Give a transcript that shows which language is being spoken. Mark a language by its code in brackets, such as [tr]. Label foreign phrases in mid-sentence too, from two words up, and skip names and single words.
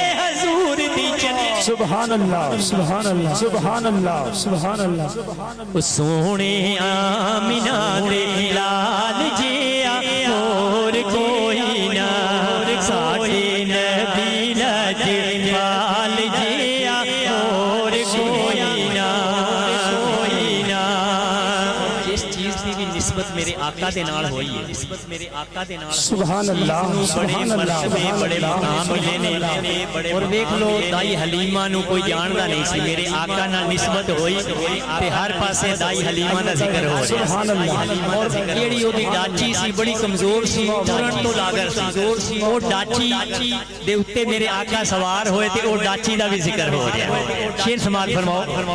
[ar] سبحان اللہ سبحان اللہ سبحان اللہ سبحان اللہ [pa] سونے آمینہ دے لال جیا اور کوئی نہ ساڈے نبی لجپال جیا اور کوئی نہ جس چیز کی بھی نسبت میرے آقا دے نال ہوئی ہے [ar] سبحان اللہ [pa] بڑے مرتبے بڑے مقام ملے نے اور دیکھ لو دائی حلیمہ نو کوئی جاندا نہیں سی میرے آقا نال نسبت ہوئی تے ہر پاسے دائی حلیمہ دا ذکر ہو [ar] سبحان اللہ [pa] اور جیڑی اودی ڈاچی سی بڑی کمزور سی ٹرن تو لاگر سی او ڈاچی دے اوتے میرے آقا سوار ہوئے تے او ڈاچی دا بھی ذکر ہو گیا شیر سماعت فرماؤ